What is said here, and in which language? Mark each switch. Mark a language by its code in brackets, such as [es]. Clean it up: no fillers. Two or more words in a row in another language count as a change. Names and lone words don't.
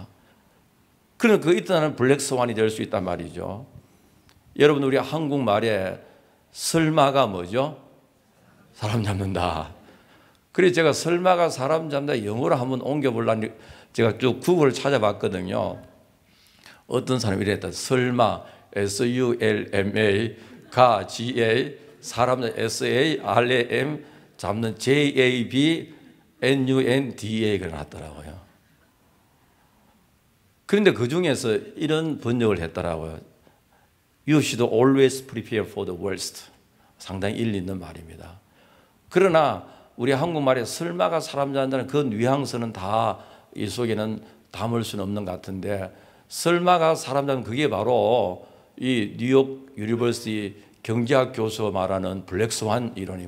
[ko] 그러나 그 이때는 블랙스완이 될 수 있단 말이죠. 여러분, 우리 한국말에 설마가 뭐죠? 사람 잡는다. 그래서 제가 설마가 사람 잡는다 영어로 한번 옮겨보려니 제가 쭉 구글을 찾아봤거든요. 어떤 사람이 이랬다. 설마, S-U-L-M-A, 가, G-A, 사람, S-A-R-A-M, 잡는 J-A-B, N-U-N-D-A가 나왔더라고요. 그런데 그 중에서 이런 번역을 했더라고요. [en] You should always prepare for the worst. [ko] 상당히 일리 있는 말입니다. 그러나 우리 한국말에 설마가 사람 잡는다는 그 뉘앙스는 다 이 속에는 담을 수는 없는 것 같은데, 설마가 사람 잡는 그게 바로 이 뉴욕 유니버시티 경제학 교수가 말하는 블랙스완 이론입니다.